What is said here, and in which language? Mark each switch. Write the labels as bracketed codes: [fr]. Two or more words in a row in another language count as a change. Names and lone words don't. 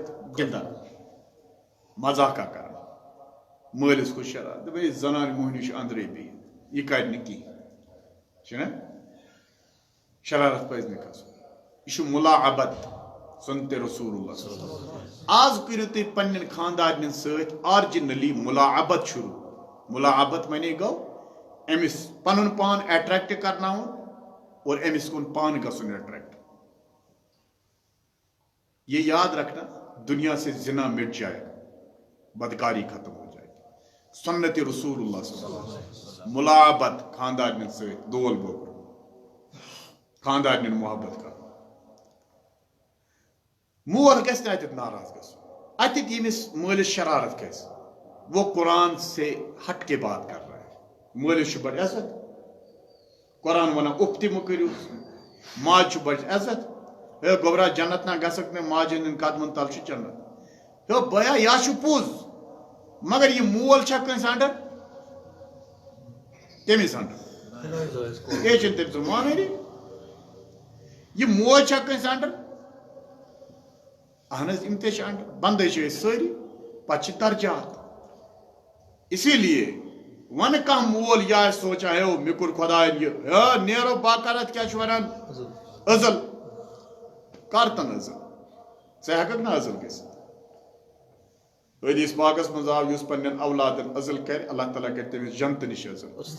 [ks] گِنٛدان مزاقہ کران مٲلِس کھوٚت شرارت دپان یہِ زنان موہنیوٗ چھُ انٛدرے بِہِتھ یہِ کرِ نہٕ کِہیٖنۍ چھُنہ شرارت پزِ نہٕ کھسُن یہِ چھُ مُلاعبت [ar] سنت رسول اللہ [ks] آز کٔرِو تُہۍ پننٮ۪ن خاندارنٮ۪ن سۭتۍ آرجنلی مُلاعبت شروع مُلاعبت معنی گوٚو أمِس پنُن پان اٹریکٹ کرناوُن اور أمِس کُن پانہٕ گژھُن اٹریکٹ [ur] یہ یاد رکھنا دنیا سے زنا مٹ جائے بدکاری ختم ہو جائے [ar] سنت رسول اللہ صلی اللہ علیہ وسلم [ks] ملاعبت خاندارنٮ۪ن سۭتۍ دول بوبر خاندارنٮ۪ن محبت کر مول گژھِ نہٕ اتٮ۪تھ ناراض گژھُن اتٮ۪تھ ییٚمِس مٲلِس شرارت گژھِ [ur] وہ قرآن سے ہٹ کے بات کر رہا ہے [ks] مٲلِس چھُ بڑٕ عزت قرآن ونان اُف تہِ مہٕ کٔرِو ماجہِ چھُ بڑٕ عزت ہے گوبرا جنت نا گژھکھ نہٕ ماجہِ ہٕنٛدٮ۪ن قدمن تل چھُ جنت ہے بیا یا چھُ پوٚز مگر یہِ مول چھا کٲنٛسہِ انڈر کٔمِس انڈر یے چھُنہٕ تٔمۍ سُنٛد مانٲنی یہِ موج چھا کٲنٛسہِ انڈر اہن حظ یِم تہِ چھِ انڈر بندے چھِ أسۍ سٲری پتہٕ چھِ درجات [ur] اسی لیے [ks] ون کانٛہہ مول یہِ آسہِ سونچان ہے مےٚ کوٚر خۄداین یہِ ہے نیرو باقرت کیٛاہ چھُ ونان عزل کر تن عزل ژٕ ہٮ۪ککھ نہٕ عزل گٔژھِتھ حدیث پاکس منٛز آو یُس پننٮ۪ن اولادن عزل کرِ اللہ تعالیٰ کرِ تٔمِس جنتہٕ نِش عزل